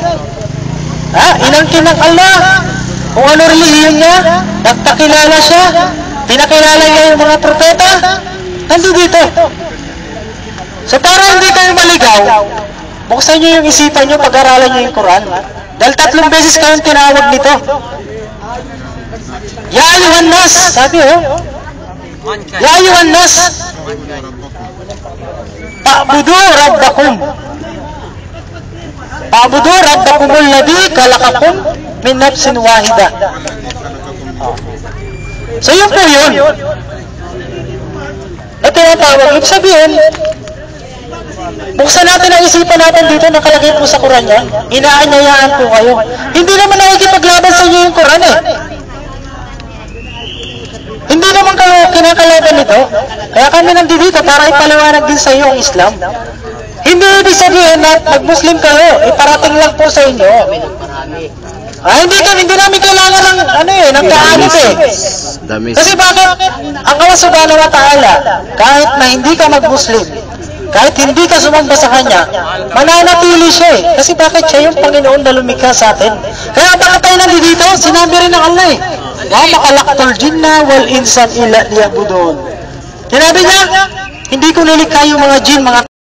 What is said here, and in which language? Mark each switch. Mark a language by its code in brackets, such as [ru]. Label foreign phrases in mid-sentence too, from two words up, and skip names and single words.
[tl] Inangkin ng Allah kung ano relihiyon niya, nagpakilala siya, pinakilala niya yung mga propeta, nandito dito. So para hindi kayo maligaw, buksan niyo yung isipan niyo, pag-aralan niyo yung Quran. Dahil 3 beses kayong tinawag nito. [ar] يا أيها الناس, sabi يا أيها الناس تعبدوا ربكم. تعبدوا ربكم الذي خلقكم من نفس واحدة. [tl] So yun po yun. Ito yung tawag. Ibig sabihin, buksan natin ang isipan natin dito, nakalagay po sa Quran yan. Inaanyayaan po kayo. Hindi naman nakikipaglaban sa inyo yung Quran eh. Hindi naman kayo kinakalaban nito. Kaya kami nandito para ipaliwanag din sa iyo ang Islam. Hindi ibig sabihin na mag-Muslim kayo, iparating lang po sa inyo. Hindi namin kailangan ng kaanit eh. Kasi bakit? Ang Allah [ar] سبحانه وتعالى, [tl] kahit na hindi ka mag-Muslim, kahit hindi ka sumamba sa Kanya, mananatili siya eh. Kasi bakit siya yung Panginoon na lumikha sa atin? Kaya bakit tayo nandito? Sinabi rin ng Allah eh. [ar] وما خلقت الجن والإنس إلا ليعبدون. [tl] Sinabi niya, hindi ko nilikha yung mga jin, mga